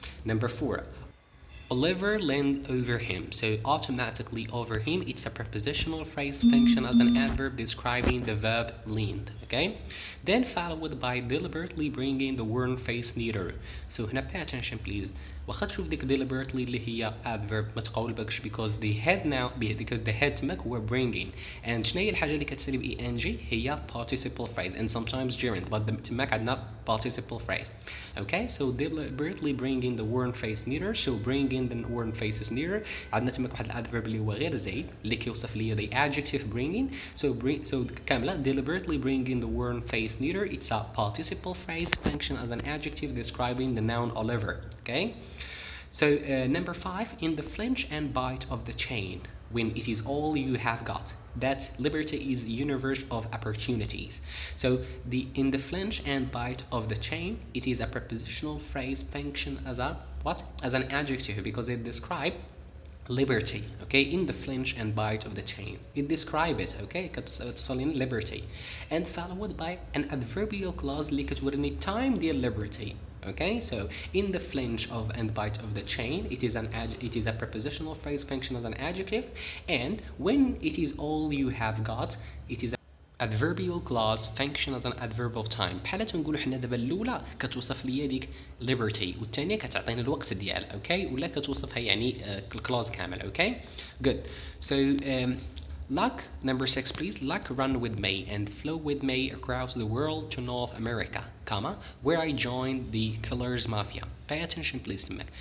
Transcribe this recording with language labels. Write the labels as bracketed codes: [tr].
[en] Number four, Oliver leaned over him. So automatically over him, it's a prepositional phrase function as an adverb describing the verb leaned, okay? Then followed by deliberately bringing the worn face nearer. So [ar] هنا [en] pay attention please. [ar] واخا تشوف ديك deliberately اللي هي adverb ما تقولبكش [en] because the head [ar] تماك هو bringing, and شنو هي الحاجه اللي كتسالي ب ing هي [en] participle phrase and sometimes gerund, but [ar] تماك عندنا participle phrase, okay? [en] So deliberately bringing the worn face nearer. So bringing the worn faces nearer [ar] عندنا تماك واحد الادفيرب اللي هو غير زايد اللي كيوصف ليا [en] the adjective bringing. So [ar] كامله [en] deliberately bringing the worn face nearer, it's a participle phrase function as an adjective describing the noun Oliver, okay? So number five, in the flinch and bite of the chain, when it is all you have got, that liberty is a universe of opportunities. So in the flinch and bite of the chain, it is a prepositional phrase function as a what? As an adjective because it describes liberty, okay? In the flinch and bite of the chain, it describes it, okay? كتصلين liberty, and followed by an adverbial clause [ar] اللي كتوريني [en] time ديال liberty. Okay, so in the flinch of and bite of the chain, it is a prepositional phrase function as an adjective, and when it is all you have got, it is adverbial clause function as an adverb of time. [ar] بحال تنقولوا حنا دابا الاولى كتوصف ليا ديك liberty والثانيه كتعطينا الوقت ديالها، اوكي، ولا كتوصفها يعني الكلاوز كامل. [en] Okay good. So luck, number 6 please. Luck run with me and flow with me across the world to North America, comma, where I joined the killers mafia. Pay attention please [ar] تماك.